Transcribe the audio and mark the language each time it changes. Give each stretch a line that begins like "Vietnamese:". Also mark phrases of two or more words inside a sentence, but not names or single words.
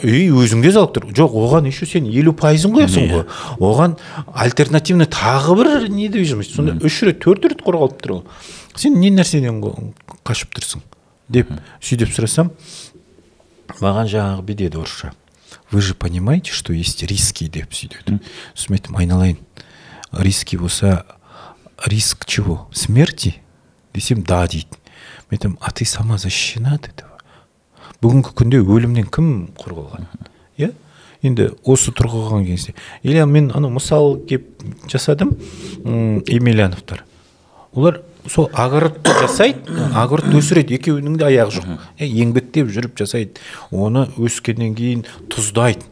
Kazakh: Үй өзіңде залог тұр. Жоқ, оған еще сен 50%-ын қоясың ғой. Оған альтернативный тағы бір недвижимость. Сонда 3 рет, 4 рет қорғалып тұр. Сен не нәрседен қашып тұрсың? Деп сөйтіп сұрасам, маған жаңағы бедеді орысша.
Russian: Вы же понимаете, что есть риски
Kazakh: деп сөйтеді. Сосын айтым, айналайын. Риски болса,
Russian: риск чего? Смерти?
Kazakh: Десем, да дейді. Мен айтам,
Russian: а ты сама защищена от этого?
Kazakh: Бүгінгі күнде өлімнен кім қорғалған? Енді осы тұрғылған кезде. Или мен мысал кеп жасадым, Емельяновтар. Олар сол огородты жасайды, огород өсіреді, екеуінің де аяғы жоқ. Еңбектеп жүріп жасайды. Оны өскеннен кейін тұздайды.